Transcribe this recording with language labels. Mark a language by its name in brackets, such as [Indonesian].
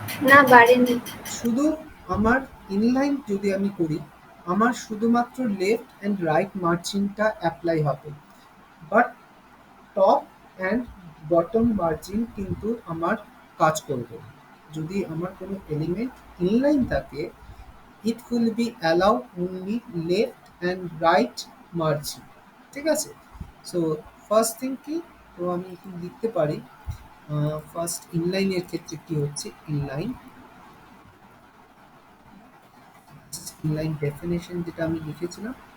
[Bangla] না বাড়েনি। শুধু আমার ইনলাইন যদি আমি করি, আমার শুধুমাত্র লেফট অ্যান্ড রাইট মার্জিনটা অ্যাপ্লাই হবে, but top and bottom margin কিন্তু আমার কাজ করবে না। যদি আমার কোনো এলিমেন্ট ইনলাইন থাকে, [English] it will be allow only left and right margin, ঠিক আছে। [Bangla] সো ফার্স্ট থিং কি, তো আমি একটু লিখতে পারি, ফার্স্ট ইনলাইনের ক্ষেত্রে কি হচ্ছে, ইনলাইন ইনলাইন ডেফিনেশন যেটা আমি লিখেছিলাম,